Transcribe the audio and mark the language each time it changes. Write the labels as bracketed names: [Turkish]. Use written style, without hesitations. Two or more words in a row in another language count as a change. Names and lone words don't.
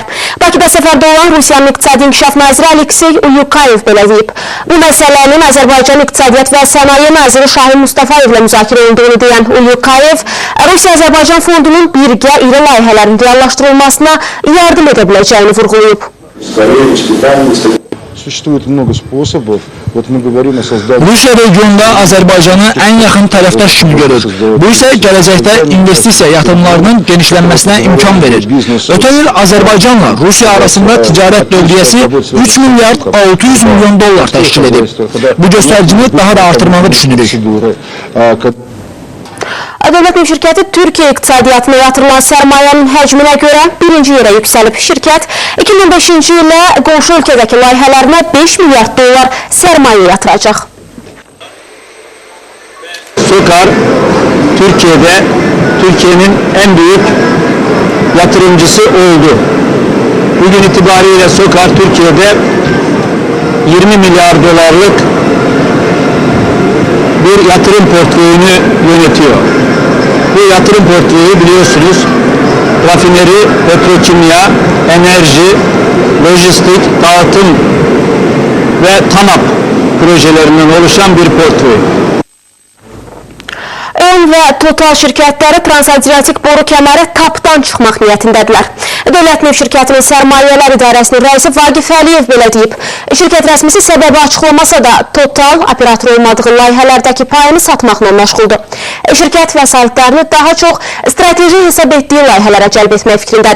[Azerbaijani] Bakıda səfərdə olan Rusiyanın İqtisadi İnkişaf Naziri Aleksey Ulyukayev belə deyib. Bu məsələnin Azərbaycan İqtisadiyyat və Sənaye Naziri Şahin Mustafayevlə müzakirə edildiğini deyən Ulyukayev, Rusiya-Azərbaycan fondunun birgə iri layihələrin reallaşdırılmasına yardım edə biləcəyini vurğulayıb. [Russian] Существует много способов. Вот мы говорим о создании... [Azerbaijani] Rusiya regionda Azərbaycanı ən yaxın tərəfdaş kimi görür. Bu isə gələcəkdə investisiya yatırımlarının genişlənməsinə imkan verir. Ötən il Azərbaycanla Rusiya arasında ticarət dövriyyəsi 3 milyard 600 milyon dollar təşkil edib. Bu göstəricini daha da artırmağı düşünürük. Dövlət Neft şirkəti Türkiyə iqtisadiyyatına yatırılan sərmayənin həcminə görə birinci yerə yüksəlib. Şirkət 2005-ci ilə qonşu ölkədəki layihələrinə 5 milyard dollar sərmayə yatıracaq. [Turkish] SOKAR Türkiye'de Türkiye'nin en büyük yatırımcısı oldu. Bugün itibariyle SOKAR Türkiye'de 20 milyar dolarlık bir yatırım portföyünü yönetiyor. Bu yatırım portföyü biliyorsunuz rafineri, petrokimya, enerji, lojistik, dağıtım ve TANAP projelerinden oluşan bir portföy. [Azerbaijani] ÖN və Total şirkətləri Transadriatik boru kəməri tapdan çıxmaq niyyətindədirlər. Dövlət Neft şirkətinin Sərmayələr İdarəsinin rəisi Vagif Əliyev belə deyib. Şirkət rəsmisi səbəbi açıqlamasa da Total operator olmadığı layihələrdəki payını satmaqla məşğuldur. Şirkət vəsaitlərini daha çox strateji hesab etdiyi layihələrə cəlb etmək fikrindədir.